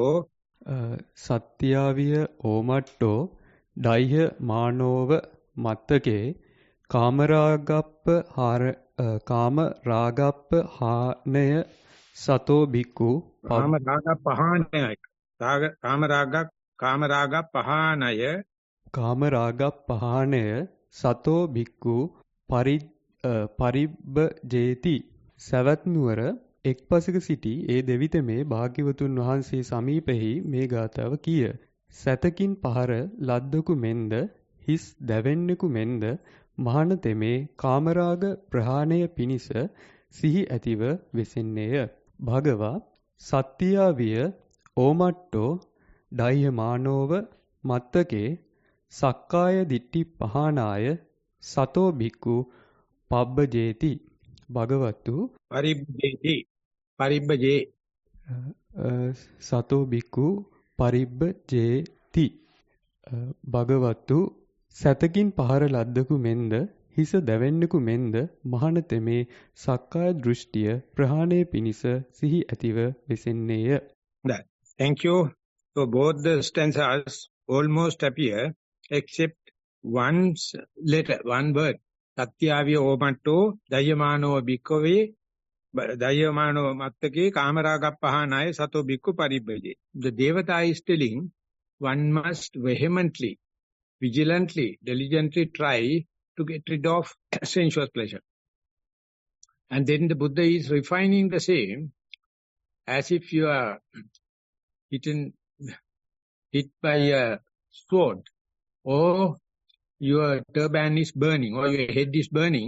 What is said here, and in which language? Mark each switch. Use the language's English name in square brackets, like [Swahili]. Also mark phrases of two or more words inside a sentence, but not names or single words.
[Pali] සත්‍යාවිය ඕමට්ටෝ ඩයිහ මානෝව මත්තකේ කාමරාගප්ප හානය සතෝ බික්කු කාමරාගප්පහානය සතෝ බික්කු [Sinhala] පරිබ්බජේති සවැත් නුවර එක් පසක සිටි ඒ දෙවිතමේ භාග්‍යවතුන් වහන්සේ සමීපෙහි මේ ගාථාව කීය. සැතකින් පහර ලද්දකු මෙන්ද හිස් දැවෙන්නෙකු මෙන්ද මහාන තෙමේ කාමරාග ප්‍රහාණය පිණිස සිහි ඇතිව වෙසෙන්නේය. [Pali] භගවා සත්‍යා විය ඕමට්ටෝ ඩයමානෝව මත්තකේ සක්කාය දිට්ඨි පහානාය සතෝ බික්කු පබ්බජේති. භගවතු පරිබ්බජේ සතෝ බික්කු පරිබ්බජේති. [Sinhala] භගවතු සැතකින් පහර ලද්දකු මෙන්ද හිස දැවෙන්නෙකු මෙන්ද මහාන තෙමේ සක්කාය දෘෂ්ටිය ප්‍රහාණය පිණිස සිහි ඇතිව වෙසෙන්නේය. [English] Thank you. So both the stanzas almost appear except one letter, one word. [Pali] Satyaviya omatto dayamano bhikkave dayamano mattake kamaragappahanaya sato bhikkhu paribbaje. [English] The Devata is telling one must vehemently, vigilantly, diligently try to get rid of sensuous pleasure. And then the Buddha is refining the same as if you are hit by a sword, or your turban is burning, or your head is burning.